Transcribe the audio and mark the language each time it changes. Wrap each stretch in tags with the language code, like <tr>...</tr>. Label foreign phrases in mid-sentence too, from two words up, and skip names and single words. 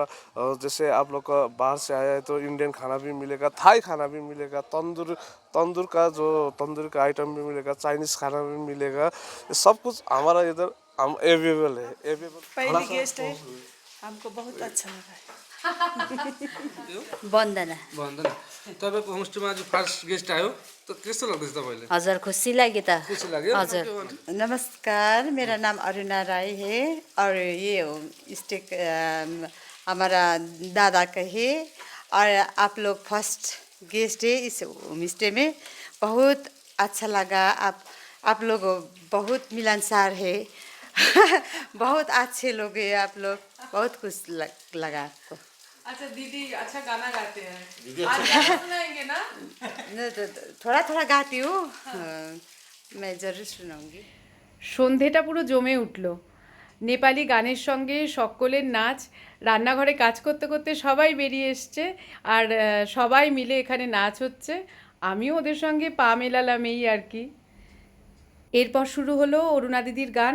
<hi>जैसे आप लोग का बाहर से आया है तो इंडियन खाना भी मिलेगा, थाई खाना भी मिलेगा, तंदूर का आइटम भी मिलेगा, चाइनीज़ खाना भी मिलेगा। ये सब कुछ हमारा इधर हम अवेलेबल है। पहली गेस्ट है, हमको बहुत अच्छा लगा है। वन्दना</hi> <ne>भन्दैन तपाईँको होमस्टेमा आज</ne> <en>first guest</en> <ne>आयो त कस्तो लाग्दैछ तपाईँले? हजुर खुसी लाग्यो त। खुसी लाग्यो? हजुर नमस्कार,</ne> <hi>मेरा नाम अरुणा राय है और ये</hi> <en>home stay</en> <hi>हमारा दादा का है और आप लोग</hi> <en>first guest</en> <hi>है इस</hi> <en>home stay</en> <hi>में। बहुत अच्छा लगा। आप लोग बहुत मिलनसार है। बहुत अच्छे लोग हैं आप लोग, बहुत खुश लगा आपको। अच्छा दीदी अच्छा गाना गाते हैं, आज गाना सुनाएंगे ना? थोड़ा थोड़ा गाती हूँ, मैं जरूर सुनाऊंगी।</hi> <bn>সন্ধেটা পুরো জমে উঠল। নেপালি গানের সঙ্গে সকলের নাচ, রান্নাঘরে কাজ করতে করতে সবাই বেরিয়ে এসছে আর সবাই মিলে এখানে নাচ হচ্ছে। আমিও ওদের সঙ্গে পা মেলালাম এই আর কি। এরপর শুরু হলো অরুণা দিদির গান।</bn>